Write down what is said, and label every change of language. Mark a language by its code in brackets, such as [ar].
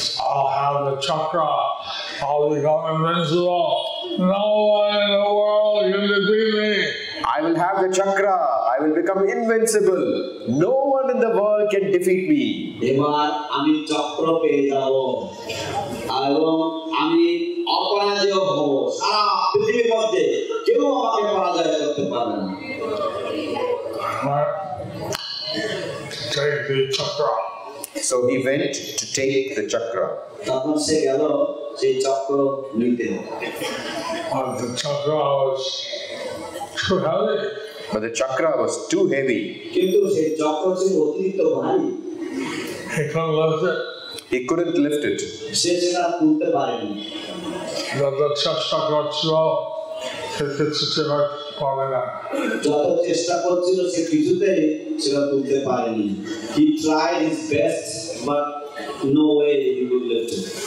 [en] I'll have the chakra. I'll become invincible. No one in the world can defeat me. I will have the chakra. I will become invincible. No one in the world can defeat me. [bn] এবার আমি চক্র পেয়ে যাব এবং আমি অপরাজেয় হব. সারা পৃথিবীর মধ্যে কেউ আমাকে পরাজয় করতে পারবে না. [en] Take the chakra. So he went to take the chakra. [bn] তখন সে গেল সেই চক্র নিতে. [en] But the chakra was too heavy. But the chakra was too heavy. [bn] কিন্তু সেই চক্র ছিল অতিরিক্ত ভারী. [en] He couldn't lift it. He couldn't lift it. [bn] সে সেটা তুলতে পারেনি. [en] The chakra slow. It's probably not. [bn] যত চেষ্টা করছিল সে কিছুতেই সেটা তুলতে পারেনি. [en] He tried his best, but no way he could lift it.